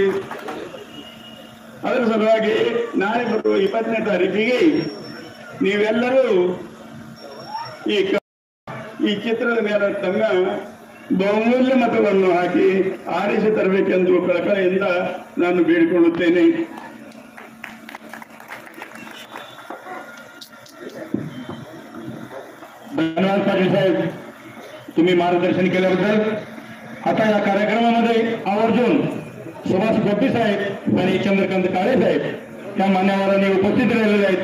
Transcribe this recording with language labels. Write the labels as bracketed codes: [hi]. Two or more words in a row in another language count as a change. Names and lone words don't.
[kn] ಅದರ ಸಲುವಾಗಿ ನಾಳೆ ಬರುವ 20ನೇ ತಾರೀಕಿಗೆ ನೀವೆಲ್ಲರೂ ಈ ಚಿತ್ರದ ಮೇಲೆ ತಮ್ಮ ಬಹುಮೂಲ್ಯ ಮತವನ್ನು ಹಾಕಿ ಆರಿಸಿ ತರಬೇಕೆಂದು ಕಳಕಳಿಯಿಂದ ನಾನು ಬೇಡಿಕೊಳ್ಳುತ್ತೇನೆ. [mr] धन्यवाद पाटील साहेब, तुम्ही मार्गदर्शन केल्याबद्दल. आता या कार्यक्रमामध्ये आवर्जून सुभाष गोपी साहेब आणि चंद्रकांत काळे साहेब त्या मान्यवरांनी उपस्थित राहिलेले आहेत.